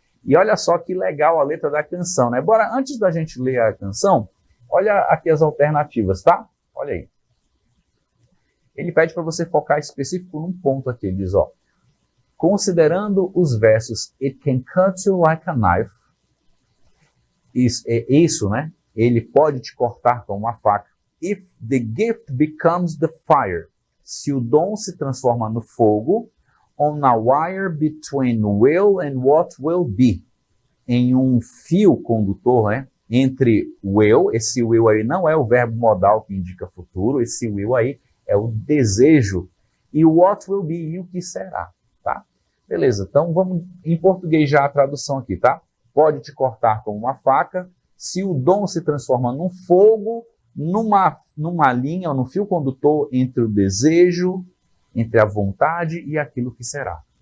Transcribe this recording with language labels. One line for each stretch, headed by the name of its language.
Portuguese: E olha só que legal a letra da canção, né? Bora, antes da gente ler a canção, olha aqui as alternativas, tá? Olha aí. Ele pede para você focar específico num ponto aqui. Ele diz, ó, considerando os versos
English: It can cut you like a knife.
Portuguese: Isso, né? Ele pode te cortar com uma faca.
English: If the gift becomes the fire.
Portuguese: Se o dom se transforma no fogo.
English: On a wire between will and what will be.
Portuguese: Em um fio condutor, né? Entre will, esse will aí não é o verbo modal que indica futuro, esse will aí é o desejo. E o
English: what will be,
Portuguese: e o que será, tá? Beleza, então vamos em português já a tradução aqui, tá? Pode te cortar com uma faca, se o dom se transforma num fogo, numa linha ou num fio condutor entre o desejo, entre a vontade e aquilo que será.